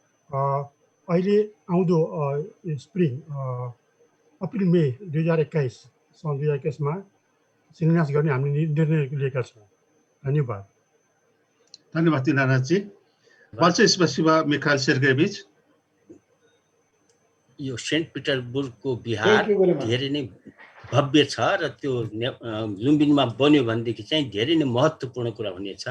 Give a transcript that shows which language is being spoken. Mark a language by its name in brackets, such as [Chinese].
[Nepali] अहिले आउँदो spring April मे 2021 सन् 2021 मा शिलान्यास गर्ने हामीले निर्णय लिएका छौँ। धन्यवाद। धन्यवाद दिनानाथजी। [Russian] Большое спасибо, Михаил Сергеевич. [Nepali] यो सेन्ट पिटरबुर्गको बिहार धेरै नै भव्य छ र त्यो लुम्बिनीमा बन्यो भनेदेखि चाहिँ धेरै नै महत्त्वपूर्ण कुरा हुनेछ।